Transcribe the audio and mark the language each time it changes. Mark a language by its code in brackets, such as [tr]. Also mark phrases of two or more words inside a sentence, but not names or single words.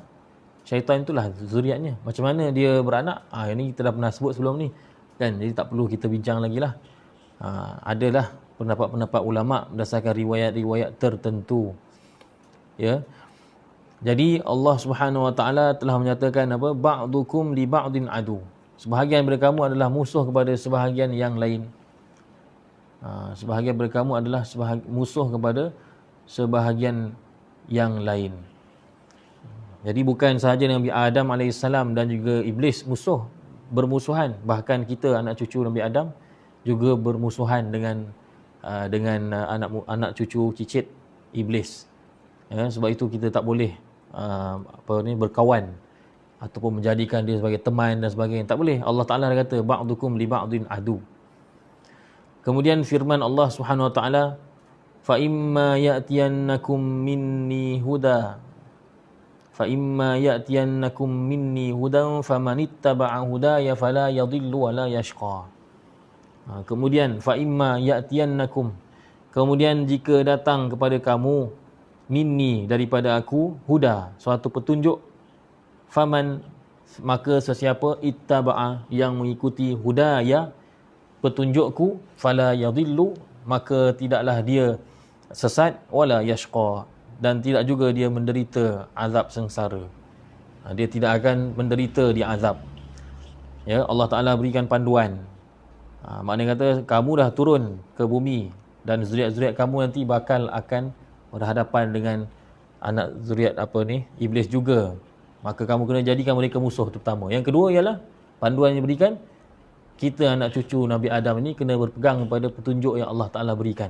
[ms] Syaitan itulah zuriatnya. Macam mana dia beranak? Ini kita dah pernah sebut sebelum ni. Kan? Jadi tak perlu kita bincang lagi lah. Adalah pendapat-pendapat ulama berdasarkan riwayat-riwayat tertentu. Ya. Jadi Allah Subhanahu Wa Taala telah menyatakan apa? [ar] بعضكم لبعض عدو. [ms] Sebahagian daripada kamu adalah musuh kepada sebahagian yang lain. Sebahagian daripada kamu adalah musuh kepada sebahagian yang lain. Jadi bukan sahaja Nabi Adam alaihissalam dan juga iblis bermusuhan, bahkan kita anak cucu Nabi Adam juga bermusuhan dengan anak cucu cicit iblis. Ya, sebab itu kita tak boleh berkawan ataupun menjadikan dia sebagai teman dan sebagainya. Tak boleh. Allah Taala kata [ar] بعضكم لبعض عدو. [ms] Kemudian firman [ar] Allah Subhanahu Wa Taala, فإما يأتينكم مني هدى فمن اتبع هداي فلا يضل ولا يشقى. Kemudian فإما يأتينكم, [ms] kemudian jika datang kepada kamu minni, daripada aku, huda, suatu petunjuk, faman, maka sesiapa, ittaba'a, yang mengikuti hudaya, petunjukku, [ar] فلا يضل, [ms] maka tidaklah dia sesat, [ar] ولا يشقى, [ms] dan tidak juga dia menderita azab sengsara. Dia tidak akan menderita di azab. Ya, Allah Ta'ala berikan panduan. Maknanya kata, kamu dah turun ke bumi dan zuriat-zuriat kamu nanti akan berhadapan dengan anak zuriat iblis juga. Maka kamu kena jadikan mereka musuh, itu pertama. Yang kedua ialah panduan yang diberikan, kita anak cucu Nabi Adam ini kena berpegang kepada petunjuk yang Allah Ta'ala berikan.